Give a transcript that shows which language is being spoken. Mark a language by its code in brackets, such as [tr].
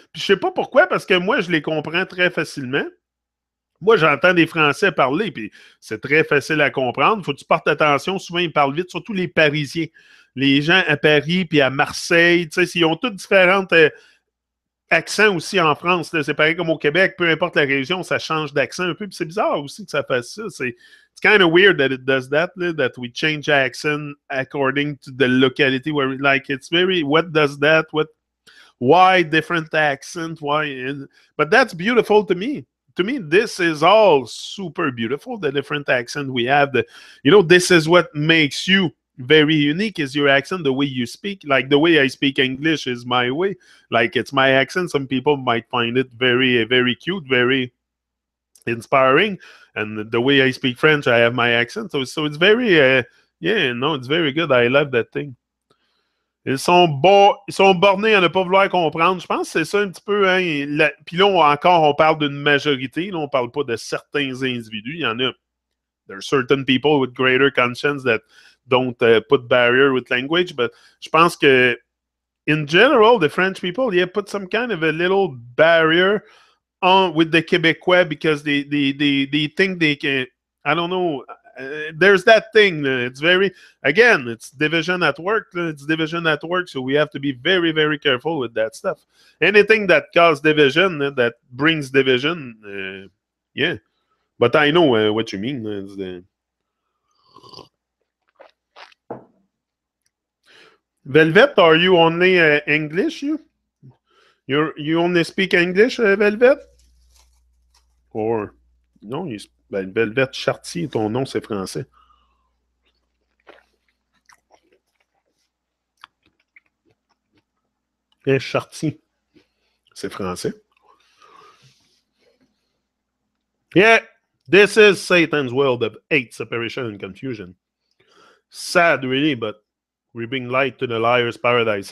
[fr] Puis je sais pas pourquoi, parce que moi, je les comprends très facilement. Moi, j'entends des Français parler, puis c'est très facile à comprendre. Faut que tu portes attention. Souvent, ils parlent vite, surtout les Parisiens. Les gens à Paris puis à Marseille, tu sais, ils ont toutes différentes accents aussi en France. C'est pareil comme au Québec. Peu importe la région, ça change d'accent un peu. Puis c'est bizarre aussi que ça fasse ça. [en] It's kind of weird that it does that, that we change accent according to the locality where it's very, what does that, why different accent, but that's beautiful to me. To me, this is all super beautiful, the different accent we have. This is what makes you very unique is your accent, the way you speak. Like the way I speak English is my way. Like it's my accent. Some people might find it very, very cute, very inspiring. And the way I speak French, I have my accent. So it's very, it's very good. I love that thing. [fr] Ils sont bornés à ne pas vouloir comprendre. Je pense que c'est ça un petit peu. Hein, puis là, on parle d'une majorité. Là, on ne parle pas de certains individus. Il y en a. [en] There are certain people with greater conscience that don't put barrier with language. But [fr] je pense que, [en] in general, the French people, put some kind of a little barrier with the Québécois because they think they can. I don't know. There's that thing. It's it's division at work. It's division at work. So we have to be very, very careful with that stuff. Anything that causes division, that brings division, yeah. But I know what you mean. Velvet, are you only English? You only speak English, Velvet? [fr] Or no, Velvet Chartier, ton nom c'est français. Chartier, c'est français. [en] Yeah, this is Satan's world of hate, separation, and confusion. Sad, really, but we bring light to the liar's paradise.